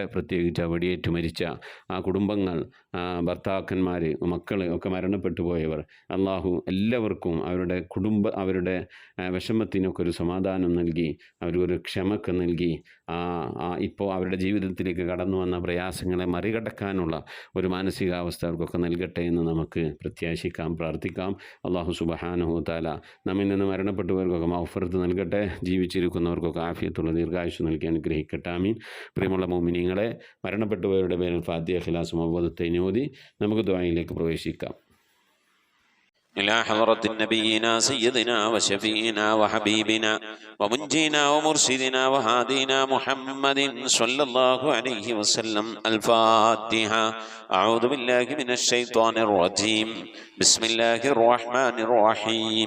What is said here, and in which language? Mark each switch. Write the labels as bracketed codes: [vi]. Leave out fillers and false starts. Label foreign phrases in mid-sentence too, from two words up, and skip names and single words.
[ml] പ്രത്യേകിച്ച് വെടിയേറ്റ് മരിച്ച ആ കുടുംബങ്ങൾ, ഭർത്താക്കന്മാർ, മക്കൾ ഒക്കെ മരണപ്പെട്ടു പോയവർ, അള്ളാഹു എല്ലാവർക്കും അവരുടെ വിഷമത്തിനൊക്കെ ഒരു സമാധാനം നൽകി, അവർക്കൊരു ക്ഷമക്ക് നൽകി, ഇപ്പോൾ അവരുടെ ജീവിതത്തിലേക്ക് കടന്നു വന്ന പ്രയാസങ്ങളെ മറികടക്കാനുള്ള ഒരു മാനസികാവസ്ഥ അവർക്കൊക്കെ നൽകട്ടെ എന്ന് നമുക്ക് പ്രത്യാശിക്കാം, പ്രാർത്ഥിക്കാം. [ar] الله سبحانه وتعالى [ml] നമ്മിൽ നിന്ന് മരണപ്പെട്ടവർക്കൊക്കെ മഗ്ഫിറത്ത് നൽകട്ടെ, ജീവിച്ചിരിക്കുന്നവർക്കൊക്കെ ആഫിയത്തുള്ള ദീർഘായുസ്സ് നൽകി അനുഗ്രഹിക്കട്ടെ. ആമീൻ. പ്രിയമുള്ള മുഅ്മിനീങ്ങളെ, മരണപ്പെട്ടവരുടെ പേരിൽ ഫാത്തിഹ, ഖിലാസ്, മുഅവ്വദത്തൈൻ ഓതി നമുക്ക് ദുആയിലേക്ക് പ്രവേശിക്കാം. [ar] إلى حضرة نبينا سيدنا وشفينا وحبيبنا ومنجينا ومرشدنا وهادينا محمد صلى الله عليه وسلم. الفاتحة. أعوذ بالله من الشيطان الرجيم. بسم الله الرحمن الرحيم.